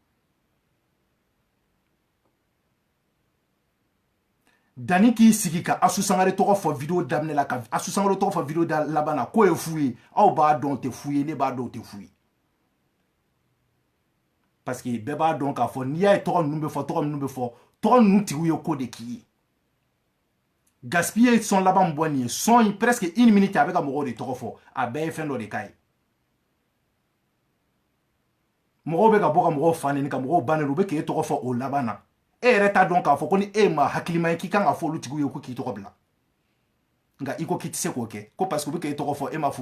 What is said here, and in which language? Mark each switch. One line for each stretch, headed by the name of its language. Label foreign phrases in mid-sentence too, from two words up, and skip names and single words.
Bambara: Dani k'i sigi ka Assou Sangaré tɔgɔ fɔ video daminɛ la ka Assou Sangaré tɔgɔ fɔ video laban na ko ye fu ye aw b'a dɔn tɛ fu ye ne b'a dɔn tɛ fu ye
French: parce que
Bambara: bɛɛ b'a dɔn k'a fɔ n'i y'a ye tɔgɔ ninnu bɛ fɔ tɔgɔ ninnu tigiw ye ko de k'i ye gaspiller son laban bɔ nin ye son presque 1 minute a bɛ ka mɔgɔw de tɔgɔ fɔ a bɛɛ ye fɛn dɔ de k'a ye mɔgɔw bɛ ka bɔ ka mɔgɔw fa neni ka mɔgɔw ba neni u bɛ k'e tɔgɔ fɔ o laban na e yɛrɛ t'a dɔn k'a fɔ ko ni e ma hakilima ye k'i kan ka fɔ olu tigiw ye ko k'i tɔgɔ bila nka i ko k'i tɛ se k'o kɛ ko
French: parce que
Bambara: u bɛ k'e tɔgɔ fɔ e ma fɔ